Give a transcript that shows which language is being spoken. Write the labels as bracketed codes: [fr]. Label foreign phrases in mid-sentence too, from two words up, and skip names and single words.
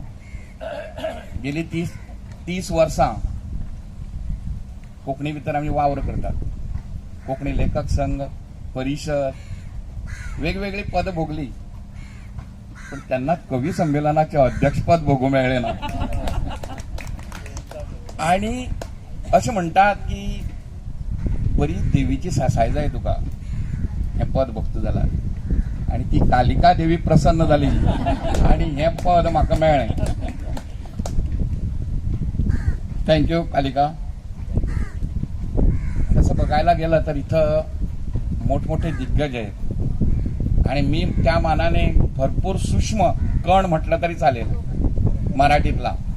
[kok] गेली 30 वर्सां कोकणी भितर आम्ही वावर करतात. कोकणी लेखक संघ, परिषद वेगवेगळी पद भोगली, पण त्यांना कवी संमेलनाचे अध्यक्षपद भोगू मिळले ना. आणि असे म्हणतात की बरी देवीची सासाय जाय तुका हे पद भोगता जाला, आणि ती कालिका देवी प्रसन्न झाली आणि हे पद म्हाका मेळ्ळें. थँक्यू कालिका. [mr] तसं बघायला गेलं तर इथं मोठमोठे दिग्गज आहेत आणि मी त्या मानाने भरपूर सूक्ष्म कण म्हटलं तरी चालेल मराठीतला.